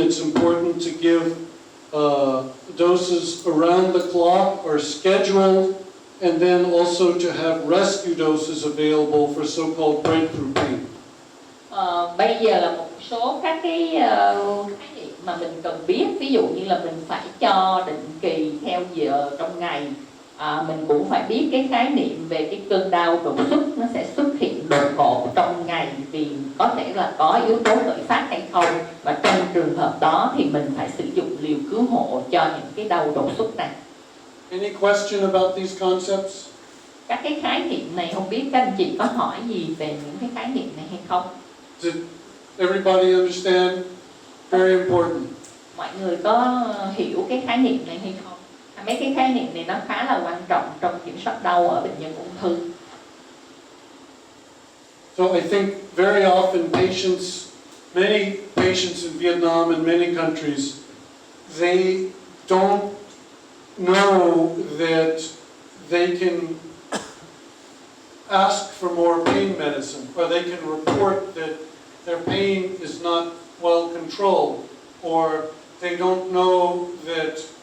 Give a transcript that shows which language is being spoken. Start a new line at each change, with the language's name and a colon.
English: It's important to give doses around the clock or scheduled, and then also to have rescue doses available for so-called breakthrough pain.
Vietnamese: Bây giờ là một số các cái khái niệm mà mình cần biết, ví dụ như là mình phải cho định kỳ theo giờ trong ngày. Mình cũng phải biết cái khái niệm về cái cơn đau đột xuất nó sẽ xuất hiện đột ngột trong ngày vì có thể là có yếu tố khởi phát hay không, và trong trường hợp đó thì mình phải sử dụng liều cứu hộ cho những cái đau đột xuất này.
English: Any question about these concepts?
Vietnamese: Các cái khái niệm này không biết các anh chị có hỏi gì về những cái khái niệm này hay không?
English: Did everybody understand? Very important.
Vietnamese: Mọi người có hiểu cái khái niệm này hay không? Mấy cái khái niệm này nó khá là quan trọng trong kiểm soát đau ở bệnh nhân ung thư.
English: So I think very often many patients in Vietnam and many countries, they don't know that they can ask for more pain medicine, or they can report that their pain is not well controlled, or they don't know that